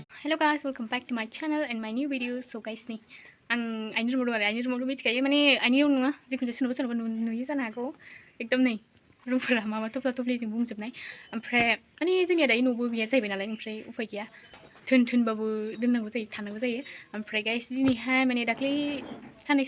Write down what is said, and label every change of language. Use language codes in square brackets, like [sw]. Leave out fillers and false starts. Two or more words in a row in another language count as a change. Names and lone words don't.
[en] Hello guys, welcome back to my channel and my new video. So guys nih, [brx] आंनि रुमाव दं आरो आंनि रुमावथ' मिथिखायो माने आंनि रुम नङा जिखुनु सोरनावबा सोरनावबा नुयो जानो हागौ एकदम नै रुमफोरा माबा थफ्ला थफ्लिजों बुंजोबनाय ओमफ्राय माने जोंनिया दायो न'बो गैया जाहैबाय नालाय ओमफ्राय उफाय गैया थोनबाबो दोननांगौ जायो थानांगौ जायो ओमफ्राय गाइस दिनैहाय माने दाख्लै साननै